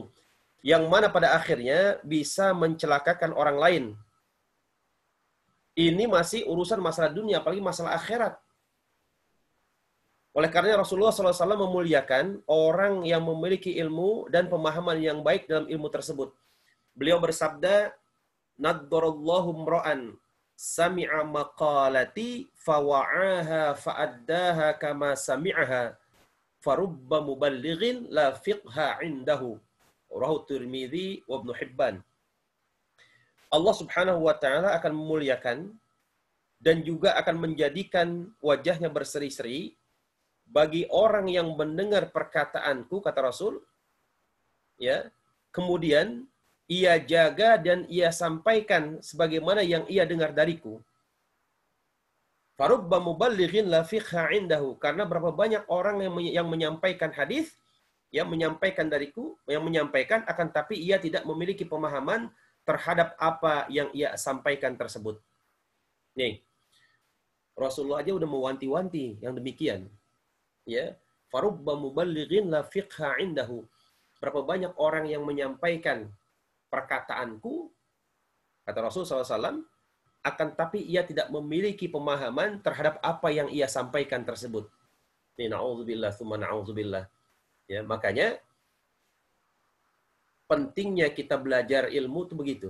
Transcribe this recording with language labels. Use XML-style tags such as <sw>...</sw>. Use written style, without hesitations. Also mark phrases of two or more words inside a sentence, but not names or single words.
<id>Yang mana pada akhirnya bisa mencelakakan orang lain. Ini masih urusan masalah dunia, apalagi masalah akhirat. Oleh karena Rasulullah SAW memuliakan orang yang memiliki ilmu dan pemahaman yang baik dalam ilmu tersebut. Beliau bersabda,</id> <ar>"نضر الله امرأ سمع مقالتي فوعاها فأداها كما سمعها فرب مبلغ لا فقه عنده." رواه الترمذي وابن حبان.</ar> <id>Allah</id> <ar>سبحانه وتعالى</ar> <id>akan memuliakan dan juga akan menjadikan wajahnya berseri-seri bagi orang yang mendengar perkataanku, kata Rasul, ya. Kemudian ia jaga dan ia sampaikan sebagaimana yang ia dengar dariku.</id> <ar>فرب مبلغ لا فقه عنده,</ar> <id>karena berapa banyak orang yang menyampaikan hadis, yang menyampaikan dariku, yang menyampaikan akan tapi ia tidak memiliki pemahaman terhadap apa yang ia sampaikan tersebut. Nih, Rasulullah aja udah mewanti-wanti yang demikian.</id> <ar>Ya, فرب مبلغ لا فقه عنده.</ar> <id>Berapa banyak orang yang menyampaikan perkataanku, kata Rasul SAW, akan tapi ia tidak memiliki pemahaman terhadap apa yang ia sampaikan tersebut. Nih,</id> <ar>نعوذ بالله ثم نعوذ بالله.</ar> <id>Ya, makanya pentingnya kita belajar ilmu itu begitu.</id>